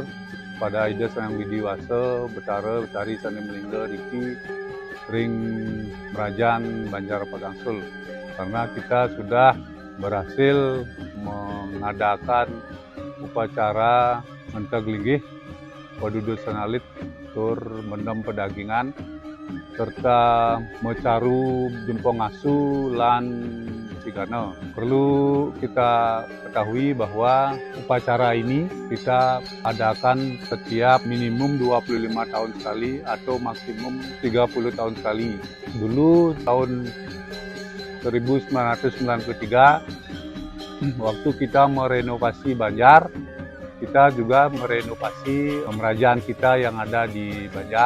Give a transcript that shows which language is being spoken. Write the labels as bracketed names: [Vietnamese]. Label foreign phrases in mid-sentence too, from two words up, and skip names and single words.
[Indonesian] pada Ida Sang Widi Wase, Betara, Betari, Sani Melingga, Riki, Ring Merajan, Banjar Tapak Gangsul, karena kita sudah berhasil mengadakan upacara Mentaglinggih Padudusan Alit tur mendem pedagingan serta mecaru jempong asu lan cigana. Perlu kita ketahui bahwa upacara ini kita adakan setiap minimum 25 tahun sekali atau maksimum 30 tahun sekali. Dulu tahun 1993 waktu kita merenovasi Banjar, kita juga merenovasi Merajan kita yang ada di Banjar.